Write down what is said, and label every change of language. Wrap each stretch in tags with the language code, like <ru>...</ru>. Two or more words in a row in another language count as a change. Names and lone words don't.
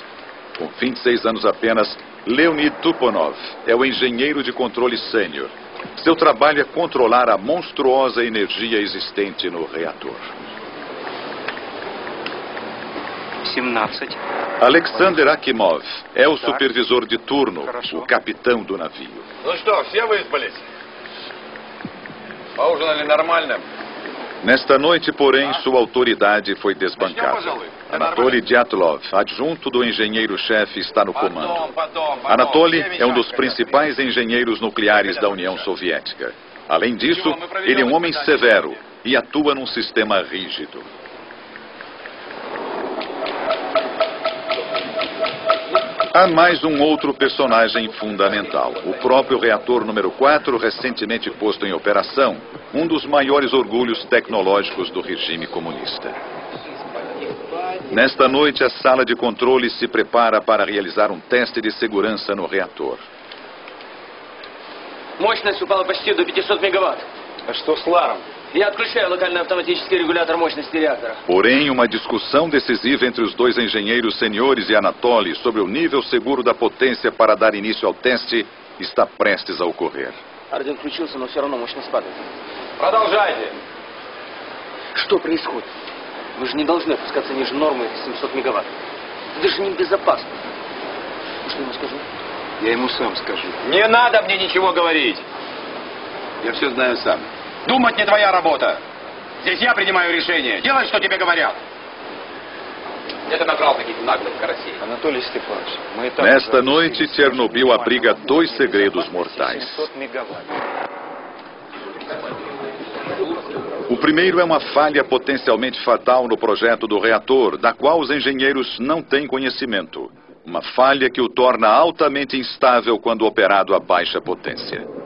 <pt>Com 26 anos apenas, Leonid Tuponov é o engenheiro de controle sênior. Seu trabalho é controlar a monstruosa energia existente no reator. 17. Alexander Akimov é o supervisor de turno, o capitão do navio.</pt> <ru>Ну что, все выспались? Поужинали нормально?</ru> <pt>Nesta noite, porém, sua autoridade foi desbancada. Anatoly Dyatlov, adjunto do engenheiro-chefe, está no comando. Anatoly é um dos principais engenheiros nucleares da União Soviética. Além disso, ele é um homem severo e atua num sistema rígido. Há mais um outro personagem fundamental. O próprio reator número 4, recentemente posto em operação, um dos maiores orgulhos tecnológicos do regime comunista. Nesta noite, a sala de controle se prepara para realizar um teste de segurança no reator.</pt> <ru>Мощность упала почти до 500 мегаватт. А что с Ларом? Я отключаю локальный автоматический регулятор мощности реактора.</ru> <pt>Porém, uma discussão decisiva entre os dois engenheiros seniores e Anatoly sobre o nível seguro da potência para dar início ao teste está prestes a ocorrer.</pt> <ru>Орден включился, но все равно мощность падает. Продолжайте. Что происходит? Вы же не должны опускаться ниже нормы 700 мегаватт. Это даже небезопасно. Что я ему скажу? Я ему сам скажу. Не надо мне ничего говорить. Я все знаю сам. Думать не твоя работа. Здесь я принимаю решение. Делай, что тебе говорят. Это набрал таких наглых карасей. Анатолий Степанович, мы и так...</ru> <pt>Nesta noite, Chernobyl abriga 2 segredos mortais.</pt> <ru>700 мегаватт.</ru> <pt>O primeiro é uma falha potencialmente fatal no projeto do reator, da qual os engenheiros não têm conhecimento. Uma falha que o torna altamente instável quando operado a baixa potência.</pt>